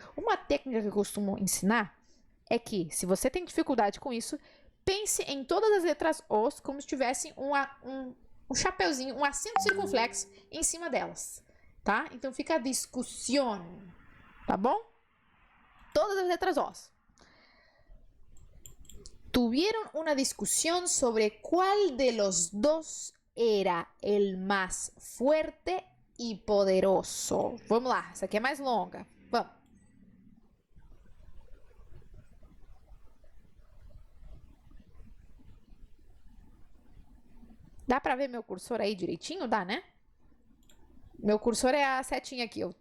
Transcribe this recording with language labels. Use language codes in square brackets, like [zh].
[pt] Uma técnica que eu costumo ensinar é que, se você tem dificuldade com isso, pense em todas as letras Os como se tivessem um chapeuzinho, um acento circunflexo em cima delas, tá? Então fica discussão, tá bom? Todas as letras Os. [es] Tuvieron una discusión sobre cuál de los dos era el más fuerte y poderoso. [pt] Vamos lá, essa aqui é mais longa. Vamos. Dá pra ver meu cursor aí direitinho? Dá, né? Meu cursor é a setinha aqui.